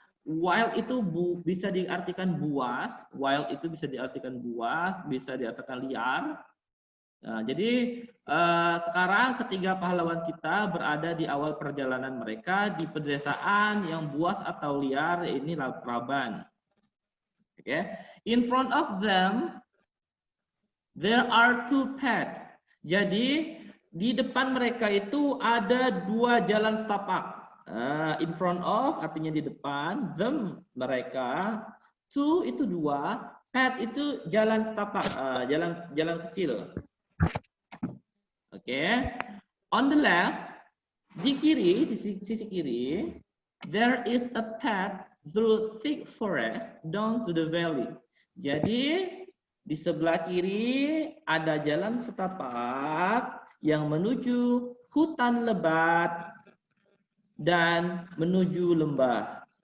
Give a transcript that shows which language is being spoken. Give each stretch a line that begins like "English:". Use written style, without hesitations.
Indonesian: Wild itu bisa diartikan buas. Wild itu bisa diartikan buas, bisa diartikan liar. Nah, jadi sekarang ketiga pahlawan kita berada di awal perjalanan mereka di pedesaan yang buas atau liar, ini Reban.
English: Okay. In front of them there are two paths.
Indonesian: Jadi di depan mereka itu ada dua jalan setapak. In front of artinya di depan, them mereka, two itu dua, path itu jalan setapak, jalan kecil. Oke.
English: On the left,
Indonesian: di kiri, sisi kiri,
English: there is a path through thick forest down to the valley.
Indonesian: Jadi di sebelah kiri ada jalan setapak yang menuju hutan lebat dan menuju lembah.